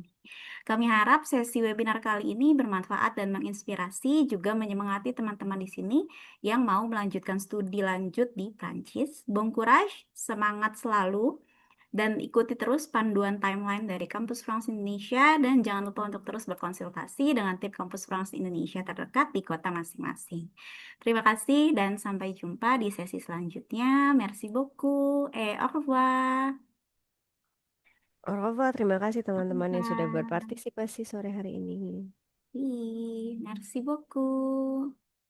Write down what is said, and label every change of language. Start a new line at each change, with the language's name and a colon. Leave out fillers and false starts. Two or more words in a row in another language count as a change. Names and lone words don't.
Indonesian: Kami harap sesi webinar kali ini bermanfaat dan menginspirasi, juga menyemangati teman-teman di sini yang mau melanjutkan studi lanjut di Prancis.
French: Bon courage,
Indonesian: semangat selalu, dan ikuti terus panduan timeline dari Kampus France Indonesia, dan jangan lupa untuk terus berkonsultasi dengan tim Kampus France Indonesia terdekat di kota masing-masing. Terima kasih dan sampai jumpa di sesi selanjutnya.
French: Merci beaucoup. Au revoir. Au revoir,
Indonesian: terima kasih
French: Au
Indonesian: teman-teman yang sudah
French: revoir.
Indonesian: berpartisipasi sore hari ini.
French: Oui, merci beaucoup.